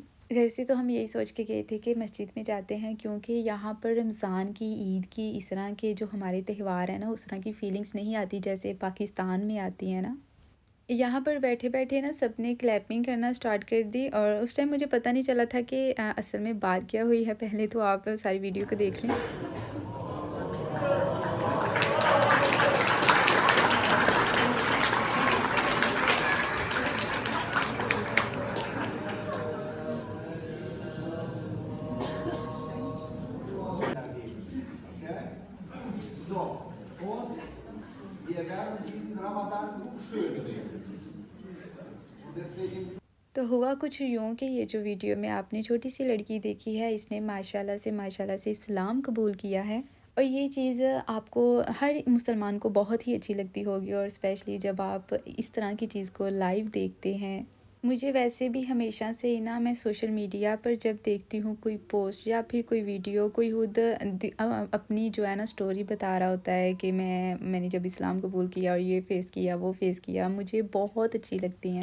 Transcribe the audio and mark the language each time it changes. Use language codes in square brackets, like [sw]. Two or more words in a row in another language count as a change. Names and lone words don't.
[ur] گھر سے تو ہم یہی سوچ کے گئے تھے کہ مسجد میں جاتے ہیں، کیونکہ یہاں پر رمضان کی، عید کی، اس طرح کے جو ہمارے تہوار ہیں نا، اس طرح کی فیلنگز نہیں آتی جیسے پاکستان میں آتی ہے نا. یہاں پر بیٹھے بیٹھے نا سب نے کلیپنگ کرنا اسٹارٹ کر دی اور اس ٹائم مجھے پتا نہیں چلا تھا کہ اصل میں بات کیا ہوئی ہے. پہلے تو آپ ساری ویڈیو کو دیکھ لیں. [de] dagegen. Okay? So, und wir werden diesen Ramadan nur schön reden. Und deswegen [ur] تو ہوا کچھ یوں کہ یہ جو ویڈیو میں آپ نے چھوٹی سی لڑکی دیکھی ہے، اس نے ماشاللہ سے اسلام قبول کیا ہے. اور یہ چیز آپ کو، ہر مسلمان کو بہت ہی اچھی لگتی ہوگی، اور اسپیشلی جب آپ اس طرح کی چیز کو لائیو دیکھتے ہیں. مجھے ویسے بھی ہمیشہ سے ہی نا، میں [en] social media [ur] پر جب دیکھتی ہوں کوئی پوسٹ یا پھر کوئی ویڈیو، کوئی خود اپنی جو ہے نا اسٹوری بتا رہا ہوتا ہے کہ میں نے جب اسلام قبول کیا اور یہ فیس کیا، وہ فیس کیا، مجھے بہت اچھی لگتی ہیں.